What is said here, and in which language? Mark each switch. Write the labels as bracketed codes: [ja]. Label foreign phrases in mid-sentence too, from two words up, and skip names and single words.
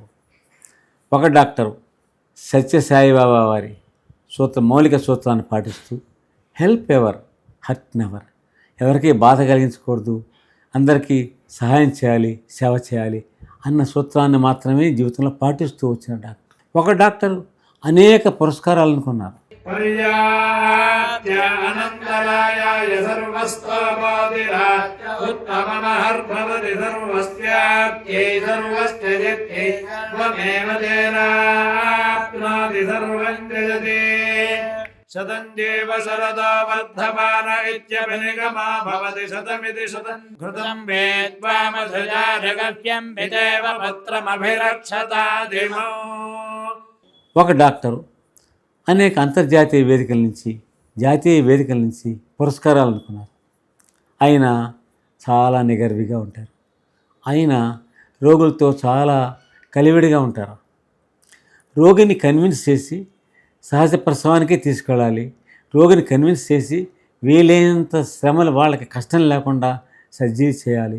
[te] ఒక డాక్టరు సత్యసాయిబాబా వారి మౌలిక సూత్రాన్ని పాటిస్తూ [en] Help Ever Hurt Never, [te] ఎవరికి బాధ కలిగించకూడదు, అందరికీ సహాయం చేయాలి, సేవ చేయాలి అన్న సూత్రాన్ని మాత్రమే జీవితంలో పాటిస్తూ వచ్చిన డాక్టర్. ఒక డాక్టరు అనేక పురస్కారాలు అనుకున్నారు. [sa] पर्याप्य अनन्तरायाय सर्वस्तोमोदिरात् उत्तममहर्भवति सर्वस्याप्त्यै सर्वस्य जित्यै त्वमेव तेनाप्नोति सर्वं जयते शतं जीव शरदो वर्धमान इत्यभिनिगमा भवति शतमिति शतं घृतं वेद्वामधुजारगव्यं विदेव पत्रमभिरक्षतादिमो. [te] ఒక డాక్టరు అనేక అంతర్జాతీయ వేదికల నుంచి జాతీయ వేదికల నుంచి పురస్కారాలు అనుకున్నారు. ఆయన చాలా నిగర్విగా ఉంటారు. ఆయన రోగులతో చాలా కలివిడిగా ఉంటారు. రోగిని కన్విన్స్ చేసి సహజ ప్రసవానికే తీసుకెళ్ళాలి, రోగిని కన్విన్స్ చేసి వీలైనంత శ్రమలు వాళ్ళకి కష్టం లేకుండా సర్జరీ చేయాలి.